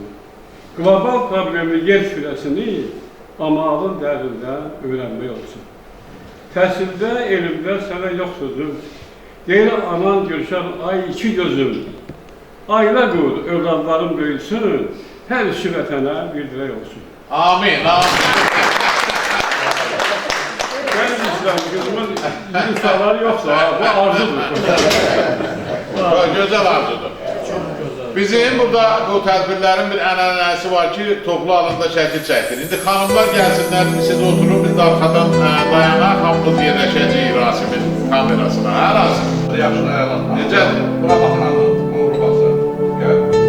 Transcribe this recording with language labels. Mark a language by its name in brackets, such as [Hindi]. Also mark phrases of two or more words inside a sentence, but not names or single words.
[Azerbaijani] Qlobal problemli yer kürəsini amalın dərində öyrənmək olsun. Təhsildə, elmdə sənə yox sözüm, deyir anan Gülşən, ay iki gözüm, ailə qur, övladların böyüsün, hər işi vətənə bir dirək olsun. Amin, amin. [Turkish] Benim İslam kızımın insanları yoksa bu arzudur. Güzel arzudur. [Azerbaijani] Bizim burada bu tədbirlərin bir ənənəsi var ki, toplu alanda şəkil çəkdir. İndi xanımlar gəlsinlər, siz oturun, biz də arxadan dayanaq, hamımız yerləşəcəyik Rasimin kamerasına. Hə, Rasim? Yaxşı, əla. Necədir? Bura baxın, anladım. Uğurlu baxsın. Gəl.